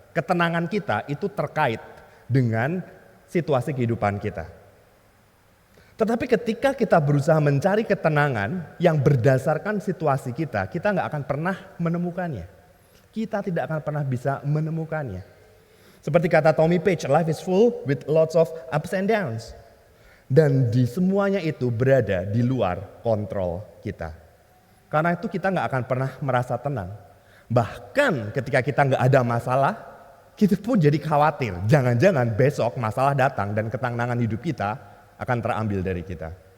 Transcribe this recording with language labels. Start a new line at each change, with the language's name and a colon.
Indonesian: Ketenangan kita itu terkait dengan situasi kehidupan kita. Tetapi ketika kita berusaha mencari ketenangan yang berdasarkan situasi kita nggak akan pernah menemukannya. Kita tidak akan pernah bisa menemukannya. Seperti kata
English: Tommy Page, life is full with lots of ups and downs.
Indonesian: Dan di semuanya itu berada di luar kontrol kita. Karena itu kita nggak akan pernah merasa tenang. Bahkan ketika kita nggak ada masalah, kita pun jadi khawatir. Jangan-jangan besok masalah datang dan ketenangan hidup kita akan terambil dari kita.